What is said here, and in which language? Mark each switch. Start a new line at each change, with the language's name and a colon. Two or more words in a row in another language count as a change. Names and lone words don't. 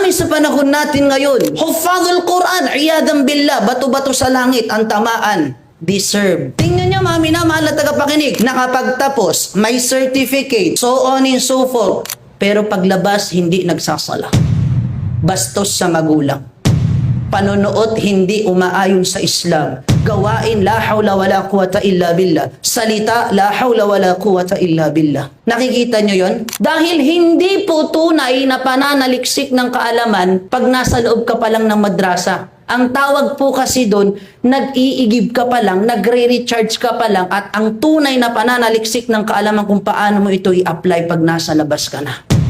Filipino: panahon natin ngayon,
Arabic: حفاظ القرآن, عياذا بالله,
Filipino: bato-bato sa langit ang tamaan. Deserve. Tingnan niyo, mami na mahal na tagapakinig, nakapagtapos, may certificate,
English: so on and so forth.
Filipino: Pero paglabas, hindi nagsasala. Bastos sa magulang. Panonood, hindi umaayon sa Islam. Gawain,
Arabic: لا حول ولا قوة إلا بالله. Salita, لا حول ولا قوة إلا بالله.
Filipino: Nakikita nyo yon? Dahil hindi po tunay na pananaliksik ng kaalaman pag nasa loob ka pa lang ng madrasa. Ang tawag po kasi doon, nag-iigib ka pa lang, nagre-recharge ka pa lang, at ang tunay na pananaliksik ng kaalaman kung paano mo ito i-apply pag nasa labas ka na.